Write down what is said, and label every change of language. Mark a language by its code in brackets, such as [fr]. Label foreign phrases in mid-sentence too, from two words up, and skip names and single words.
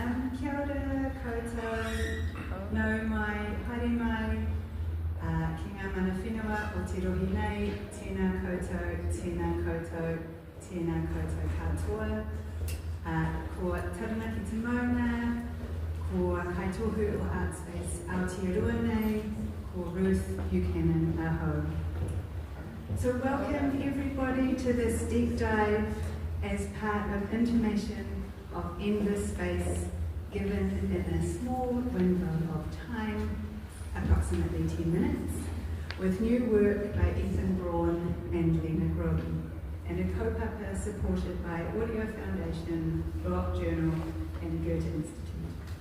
[mi] Kia ora koutou, nau mai, haere mai, ki ngā mana whenua o te rohi nei, tēnā koutou, tēnā koutou, tēnā koutou katoa. Ko taranaki te mauna, ko kaitohu o Artspace Aotearoa nei, ko Ruth Buchanan aho. [en] So welcome everybody to this deep dive as part of intimation of endless space given in a small window of time, approximately 10 minutes, with new work by Ethan Braun and Lena Groban, and a kaupapa supported by Audio Foundation, Block Journal and Goethe Institute.